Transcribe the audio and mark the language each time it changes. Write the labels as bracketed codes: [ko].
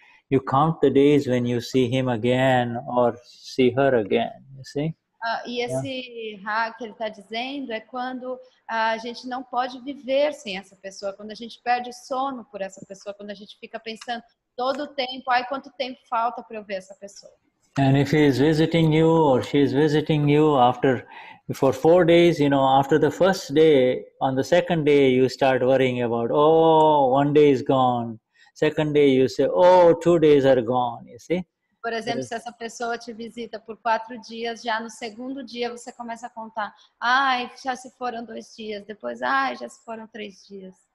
[en] You count the days when you see him again or see her again, you see? [pt] E esse rag que ele está dizendo é quando a gente não pode viver sem essa pessoa, quando a gente perde sono por essa pessoa, quando a gente fica pensando todo o tempo, quanto tempo falta para eu ver essa pessoa. [en] And if he is visiting you or she is visiting you for 4 days, after the first day, on the second day you start worrying about, 1 day is gone. Second day you say, 2 days are gone, you see? [pt] Por exemplo, se essa pessoa te visita por 4 dias, já no segundo dia você começa a contar, já se foram 2 dias, depois, já se foram 3 dias.